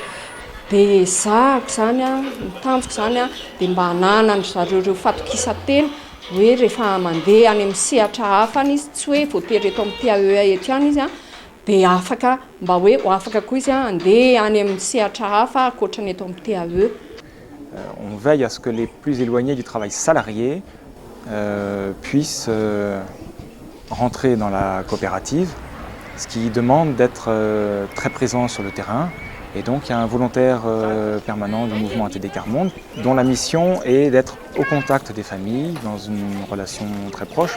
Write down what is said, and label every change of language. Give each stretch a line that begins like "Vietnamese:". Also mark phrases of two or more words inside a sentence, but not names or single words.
Malagasy: De zahako zany mitanjoko zany de mba hananany zareo reo fatokisa-tena hoe rehefa mandeha any amin'ny sehatra hafa any izy tsy hoe voatery eto amin'ny TAE eto ihany izy de afaka mba hoe afaka koa izy andeha any amin'ny sehatra hafa ankoatrany eto amin'ny TAE.
French: On veille à ce que les plus éloignés du travail salarié puissent rentrer dans la coopérative, ce qui demande d'être très présent sur le terrain. Et donc il y a un volontaire permanent du mouvement ATD Quart Monde dont la mission est d'être au contact des familles dans une relation très proche.